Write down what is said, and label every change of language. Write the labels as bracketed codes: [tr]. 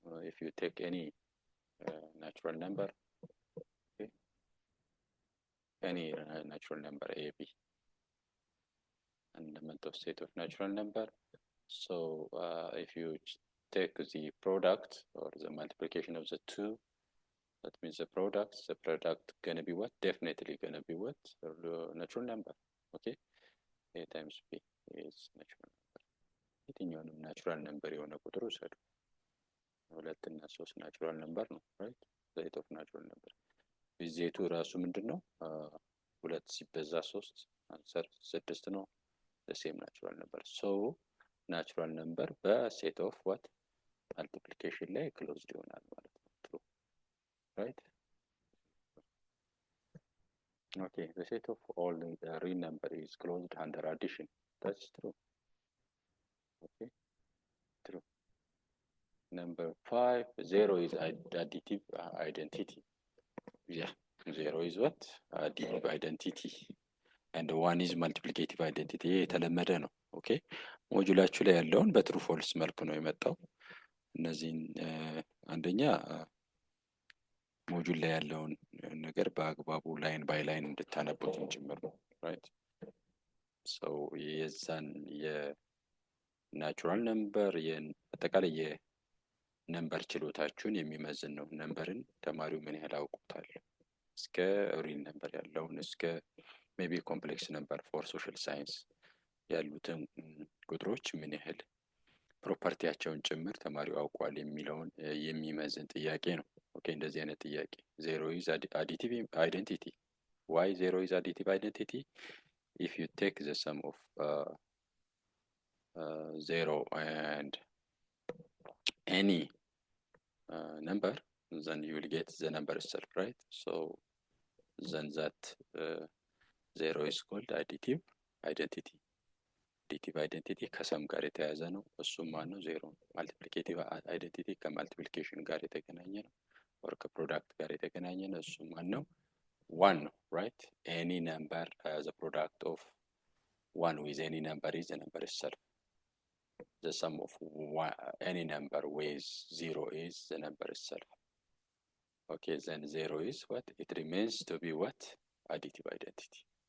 [en] If you take any natural number, okay, any natural number A, B, and element of set of natural number. So if you take the product or the multiplication of the two, that means the product gonna be what? Definitely gonna be what? Natural number, okay? A times B is natural number. [am] የትኛውንም ናቹራል ነምበር የሆነ ቁጥር ውሰዱ። 2 እና 3 ናቹራል ነምበር ነው, right? [en] set of natural number. [am] ዜቱ ራሱ ምንድነው? 2 ሲበዛ 3 አንሰር 6 ነው. [en] the same natural number. So natural number በset of what? [am] multiplication ላይ closed ይሆናል ማለት ነው. [en] true, right? Okay, the set of all the real number is closed under addition. That's true. Okay, true. Number 5, 0 is additive identity. Yeah, 0 is what? Additive identity. And 1 is multiplicative identity. [am] የተለመደ ነው። ኦኬ ሞጁላችሁ ላይ ያለውን በትሩ ፎልስ መልኩ ነው የመጣው። እነዚህን አንደኛ ሞጁል ላይ ያለውን ነገር በአግባቡ ላይን ባይ ላይን እንድታነቡት ጭምር ነው, right? So የዛን የናቹራል ነምበር አጠቃላይ የነምበር ችሎታችሁን የሚመዝን ነው። ነምበርን ተማሪው ምን ያህል አውቁታል እስከ ሪል ነምበር ያለውን እስከ ሜቢ ኮምፕሌክስ ነምበር ፎር ሶሻል ሳይንስ ያሉትን ቁጥሮች ምን ያህል ፕሮፐርቲያቸውን ጭምር ተማሪው አውቋል የሚለውን የሚመዝን ጥያቄ ነው። ኦኬ እንደዚህ አይነት ጥያቄ [en] 0 is additive identity. Why 0 is additive identity? If you take the sum of 0 and any number, then you will get the number itself, right? So then that 0 is called additive identity. [am] Additive identity ከሰም ጋር የተያያዘ ነው። እሱም ማነው? 0። multiplicative identity ከመልቲፕሊኬሽን ጋር የተገናኘ ነው። or ከፕሮዳክት ጋር የተገናኘ ነው። እሱም ማነው? 1 ነው፣ right? [en] Any number as a product of 1 with any number is the number itself. The sum of any number with 0 is the number itself. Okay, then 0 is what? It remains to be what? Additive identity.